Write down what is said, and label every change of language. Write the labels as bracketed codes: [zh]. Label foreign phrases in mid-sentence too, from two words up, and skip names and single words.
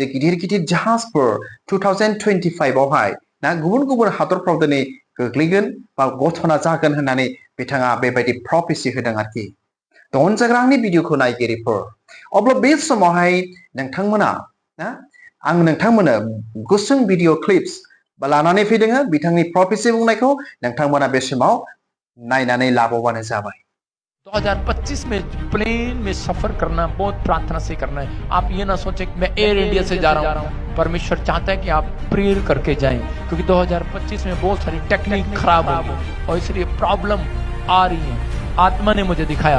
[brx] गिदिर गिदिर जाहाजफोर 2025 आवहाय ना गुबुन गुबुन हादरफ्राव दिनै गोग्लैगोन बा घटना जागोन होननानै बिथाङा बेबायदि प्रफेसि होदों आरोखि तो अनजाग्रा आंनि भिडिअखौ नायगिरिफोर अब्ला बे समावहाय नोंथांमोना ना आं नोंथांमोनो गुसुं भिडिअ क्लिप्स लानानै फैदों बिथांनि प्रफेसि बुंनायखौ नोंथांमोना बे समाव नायनानै लाबावबानो जाबाय [hi] 2025 में प्लेन में सफर करना बहुत प्रार्थना से करना है आप ये ना सोचें कि मैं एयर इंडिया से जा रहा हूँ परमेश्वर चाहता है कि आप प्रेयर करके जाएं क्योंकि 2025 में बहुत सारी टेक्निक खराब होगी और इसलिए प्रॉब्लम आ रही है आत्मा ने मुझे दिखाया